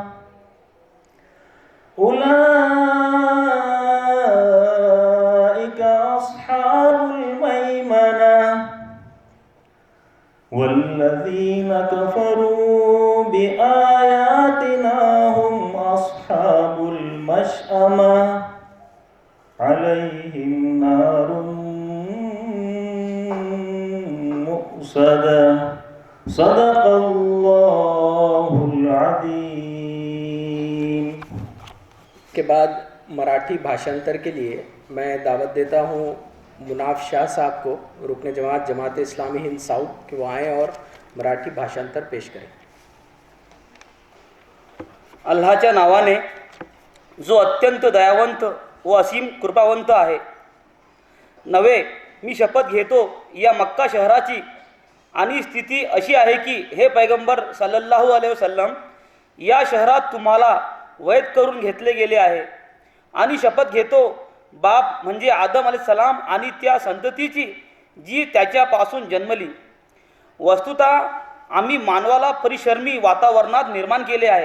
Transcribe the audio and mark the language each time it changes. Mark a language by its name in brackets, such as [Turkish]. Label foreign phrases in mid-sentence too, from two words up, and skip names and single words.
[Arabic] أولئك أصحاب الميمنة والذين كفروا بآياتنا هم أصحاب المشأمة عليهم نار مؤصدة صدق اللہ العظیم۔ [Urdu] کے بعد مراٹھی بھاشانتر کے لیے میں دعوت دیتا ہوں مناف شاہ صاحب کو، رکن جماعت جماعت اسلامی ہند ساؤتھ، کہ وہ آئیں اور مراٹھی بھاشانتر پیش کریں. [Marathi] अल्लाहच्या नावाने जो अत्यंत दयावंत व असीम कृपावंत आहे। नवे मी शपथ घेतो या मक्का शहराची आणि स्थिती अशी आहे की हे पैगंबर [Arabic] صلى الله عليه وسلم [Marathi] या शहरात तुम्हाला वैद करून घेतले गेले आहे। आणि शपथ घेतो बाप म्हणजे आदम अलैहिस्सलाम आणि त्या संततीची जी त्याच्यापासून जन्मली। वस्तुतः आम्ही मानवाला परिश्रमी वातावरणात निर्माण केले आहे।